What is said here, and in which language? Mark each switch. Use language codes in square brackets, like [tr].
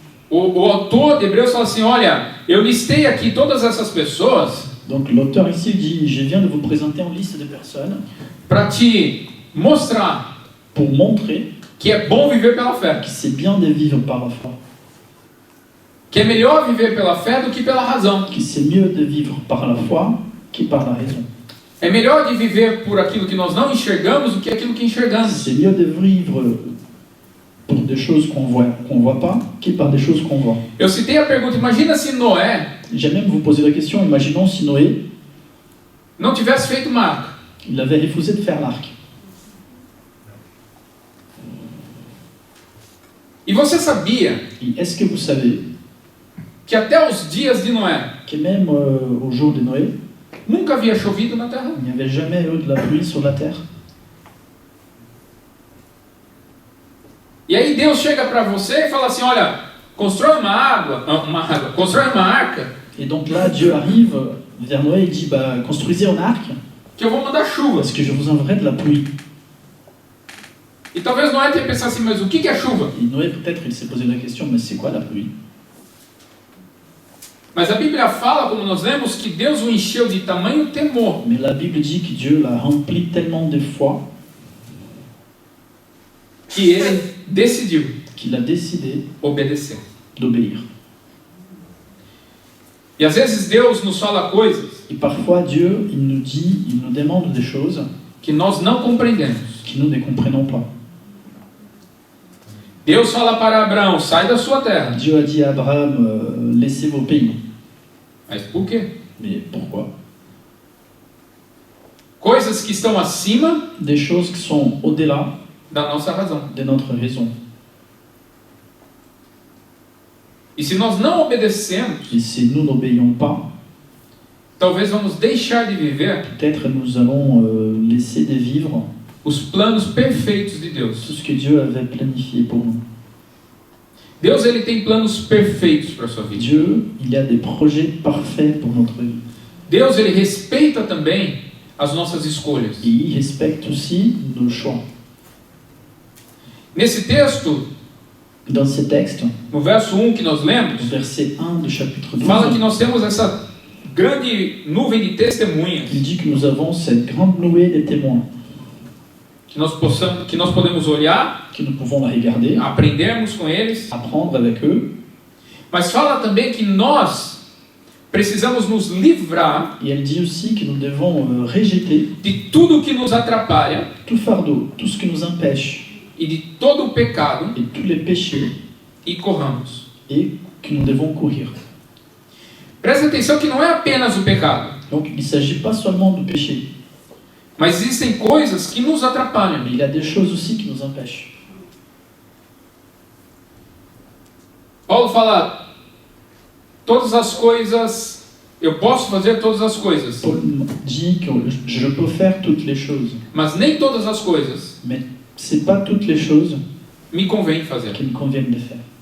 [pt] O autor de Hebreus fala assim: olha, eu listei aqui todas essas pessoas [fr] Donc l'auteur ici dit, je viens de vous présenter en liste de personnes [pt] para te mostrar [fr] pour montrer [pt] que é bom viver pela fé, [fr] que c'est bien de vivre par la foi, [pt] que é melhor viver pela fé do que pela razão. [fr] que c'est mieux de vivre par la foi que par la raison. [pt] É melhor de viver por aquilo que nós não enxergamos do que aquilo que enxergamos. [fr] C'est mieux de vivre pour des choses qu'on voit pas que par des choses qu'on voit. [pt] Eu citei a pergunta: imagina se Noé [fr] J'ai même vous poser la question, imaginons si Noé, [pt] não tivesse feito uma arca. [fr] il avait refusé de faire l'arc. [pt] E você sabia [fr] Et est-ce que vous savez [pt] que até os dias de Noé [fr] que même au jour de Noé, [pt] nunca havia chovido na terra? [fr] il n'y avait jamais eu de la pluie sur la terre? [pt] E aí Deus chega para você e fala assim: olha, constrói constrói uma arca [fr] Et donc là, Dieu arrive vers Noé et dit, bah, construisez un arc, [pt] que eu vou mandar chuva. [fr] parce que je vous enverrai de la pluie. [pt] E talvez Noé tenha pensado assim, mas o que é chuva? [fr] Et Noé, peut-être, il s'est posé la question, mais c'est quoi la pluie? [pt] Mas a Bíblia fala, como nós lemos, que Deus o encheu de tamanho temor, [fr] Mais la Bible dit que Dieu l'a rempli tellement de foi [pt] que ele decidiu [fr] qu'il a décidé [pt] obedecer. [fr] d'obéir. [pt] E às vezes Deus nos fala coisas [fr] Et parfois, Dieu, il nous dit, il nous demande des choses [pt] que nós não compreendemos. [fr] que nous ne comprenons pas. [pt] Deus fala para Abraão, sai da sua terra. [fr] Dieu a dit à Abraham, laissez vos pays. [pt] Mas por quê? [fr] Mais pourquoi? [pt] Coisas que estão acima [fr] Des choses qui sont au-delà [pt] da nossa razão. [fr] de notre raison. [pt] E se nós não obedecemos, [fr] Et si nous n'obéissons pas, [pt] talvez vamos deixar de viver [fr] peut-être nous allons laisser de vivre [pt] os planos perfeitos de [fr] tout [pt] Deus. [fr] ce que Dieu avait planifié pour nous. [pt] Deus, ele tem planos perfeitos para a sua vida. [fr] Dieu, il y a des projets parfaits pour notre vie. [pt] Deus, ele respeita também as nossas escolhas. [fr] Et il respecte aussi nos choix. [pt] Nesse texto, [fr] Dans ces textes, [pt] no verso 1 que nós [fr] au [pt] lemos, [fr] verset 1 du chapitre 12, [pt] fala que nós temos essa grande nuvem de testemunhas, [fr] il dit que nous avons cette grande nuée de témoins, [pt] que nós podemos olhar, [fr] que nous pouvons la regarder, [pt] aprendermos com eles, [fr] apprendre avec eux. [pt] mas fala também que nós precisamos nos livrar [fr] Et elle dit aussi que nous devons rejeter [pt] de tudo que nos atrapalha [fr] tout fardeau, tout ce qui nous empêche, [pt] e de todo o pecado [fr] et tous les péchés, [pt] e corramos. [fr] et que nous devons courir. [pt] Presta atenção que não é apenas o pecado, [fr] Donc il ne s'agit pas seulement du péché, [pt] mas existem coisas que nos atrapalham. [fr] mais il y a des choses aussi qui nous empêchent. [pt] Paulo fala, todas as coisas, eu posso fazer todas as coisas, [fr] Paul dit que je peux faire toutes les choses, [pt] mas nem todas as coisas [fr] mais ce n'est pas toutes les choses [pt] me convém fazer. [fr] qui me conviennent de faire.